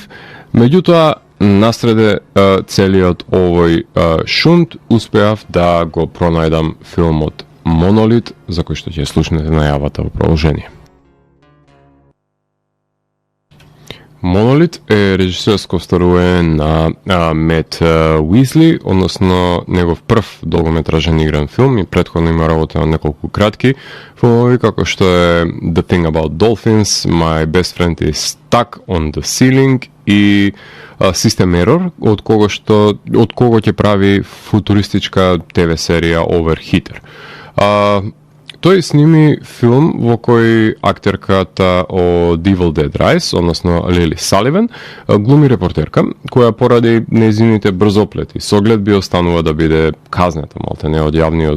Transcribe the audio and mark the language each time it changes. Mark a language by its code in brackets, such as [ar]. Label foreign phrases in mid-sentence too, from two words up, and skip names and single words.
[mk] Меѓутоа, насреде целиот овој шунт успеав да го пронајдам филмот Монолит, за кој што ќе слушнете најавата во продолжение. Монолит е режисерско остварување на Мет Уизли, односно негов прв долгометражен игран филм и претходно има работа на неколку кратки филмови, како што е The Thing About Dolphins, My Best Friend is Stuck on the Ceiling и System Error, од кого ќе прави футуристичка ТВ серија Overheater. Тој сними филм во кој актерката од Evil Dead Rise, односно Лили Саливан, глуми репортерка, која поради нејзините брзоплети со оглед би останува да биде казната малтене од јавниот